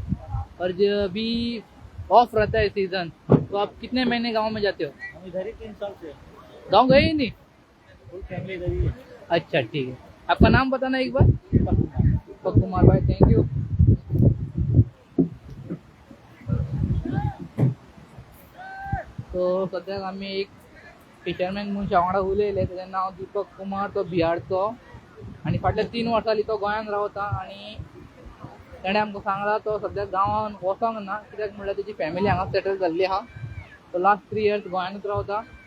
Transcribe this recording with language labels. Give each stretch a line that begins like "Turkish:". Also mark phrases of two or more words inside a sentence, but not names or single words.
Hindi: और जब अभी ऑफ रहता है सीजन तो आप कितने महीने गांव में जाते हो? हम इधर ही 3 साल से गांव गए ही नहीं?
English: full family
Hindi: इधर ही है। अच्छा ठीक है, आपका नाम बताना एक बार। दीपक कुमार भाई,
English: thank you.
Konkani: तो सद्याक आम्ही एक फिशरमॅन म्हणून वांगडा उलयले, त्याचें नाव दीपक कुमार, तो बिहारचो आणि फाटल्या 3 वर्सांनी तो गोंयांत रावता आणि तेणें आमकां सांगला तो सद्याक गांवांत वचोंक ना, कित्याक म्हणल्यार तेजी फॅमिली हांगा सेटल जाल्ली आहा। तो
English: last 3 years
Konkani: गोंयांतूच रावता।